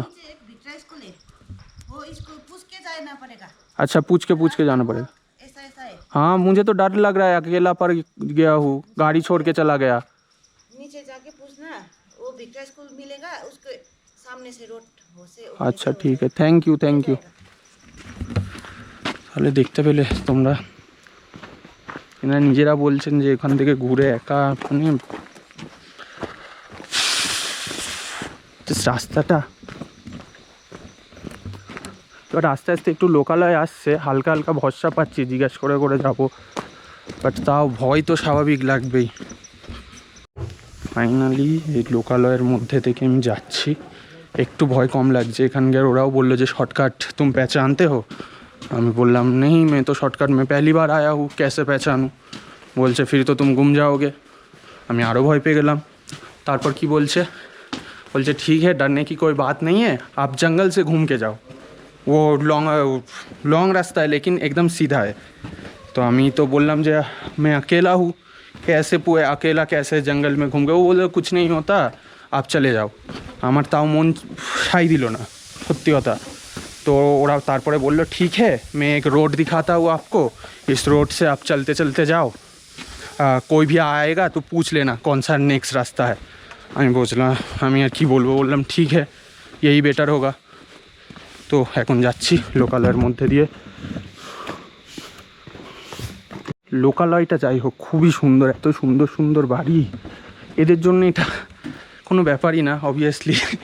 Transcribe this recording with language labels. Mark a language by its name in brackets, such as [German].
[Hindi] नीचे एक Victoria school है, वो इसको पूछ के जाना पड़ेगा। अच्छा, पूछ के जाना पड़ेगा। ऐसा ऐसा है, हाँ मुझे तो डर लग रहा है, अकेला पर गया हूँ, गाड़ी छोड़ के चला गया। नीचे जाके पूछना, वो भिक्टोरिया स्कूल मिलेगा, उसके सामने से रोड वो से। अच्छा ठीक है, थैंक यू। [Bangla] তাহলে দেখতে পেলে তোমরা, এনারা নিজেরা বলছেন যে এখান থেকে ঘুরে একা, মানে রাস্তাটা এবার আস্তে আস্তে একটু লোকালয় আসছে, হালকা হালকা ভরসা পাচ্ছি, জিজ্ঞাসা করে যাবো, বাট তাও ভয় তো স্বাভাবিক লাগবেই। ফাইনালি এই লোকালয়ের মধ্যে থেকে আমি যাচ্ছি, একটু ভয় কম লাগছে। এখানকার ওরাও বললো যে শর্টকাট [Hindi] तुम पहचानते हो? [Bangla] আমি বললাম [Hindi] नहीं, मैं तो शॉर्टकट में पहली बार आया हूँ, कैसे पहचानूँ? [Bangla] বলছে [Hindi] फिर तो तुम गुम जाओगे। [Bangla] আমি আরও ভয় পেয়ে গেলাম। তারপর কি বলছে [Hindi] ठीक है, डरने की कोई बात नहीं है, आप जंगल से घूम के जाओ, वो लॉन्ग रास्ता है लेकिन एकदम सीधा है। तो [Bangla] আমি তো বললাম যে [Hindi] मैं अकेला हूँ, कैसे अकेला कैसे जंगल में घूम गए? वो बोले कुछ नहीं होता, आप चले जाओ। [Bangla] আমার তাও মন সাই দিল না, সত্যি কথা। তো ওরা তারপরে বললো [Hindi] ठीक है, मैं एक रोड दिखाता हूँ आपको, इस रोड से आप चलते चलते जाओ, कोई भी आएगा तो पूछ लेना कौन सा नेक्स्ट रास्ता है। [Bangla] আমি বললাম, আমি আর কি বলবো, বললাম ঠিক [Hindi] है, यही बेटर होगा। [Bangla] তো এখন যাচ্ছি লোকালয়ের মধ্যে দিয়ে। লোকালয়টা যাই হোক খুবই সুন্দর, এত সুন্দর সুন্দর বাড়ি, এদের জন্য এটা কোনো ব্যাপারই না অবভিয়াসলি।